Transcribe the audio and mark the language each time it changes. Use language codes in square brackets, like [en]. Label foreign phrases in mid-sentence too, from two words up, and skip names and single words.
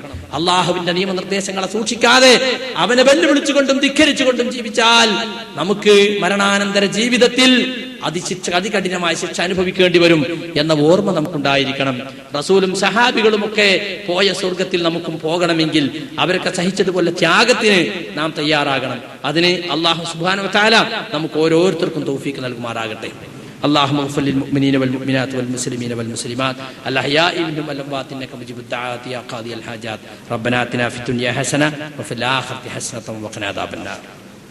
[ml] അള്ളാഹുവിന്റെ നിയമനിർദ്ദേശങ്ങളെ സൂക്ഷിക്കാതെ അവനെ വെല്ലുവിളിച്ചുകൊണ്ടും ധിക്കരിച്ചുകൊണ്ടും ജീവിച്ചാൽ നമുക്ക് മരണാനന്തര ജീവിതത്തിൽ അതികഠിനമായ ശിക്ഷ അനുഭവിക്കേണ്ടി വരും എന്ന ഓർമ്മ നമുക്കുണ്ടായിരിക്കണം. റസൂലും സഹാബികളും ഒക്കെ പോയ സ്വർഗത്തിൽ നമുക്കും പോകണമെങ്കിൽ അവരൊക്കെ സഹിച്ചതുപോലെ ത്യാഗത്തിന് നാം തയ്യാറാകണം. അതിന് അല്ലാഹു [ar] سبحانه وتعالى [ml] നമുക്ക് ഓരോരുത്തർക്കും തൗഫീഖ് നൽകുമാറാകട്ടെ. [ar] اللهم اغفر للمؤمنين والمؤمنات والمسلمين والمسلمات الأحياء منهم والأموات إنك مجيب الدعوات يا قاضي الحاجات ربنا آتنا في الدنيا حسنة وفي الآخرة حسنة وقنا عذاب النار.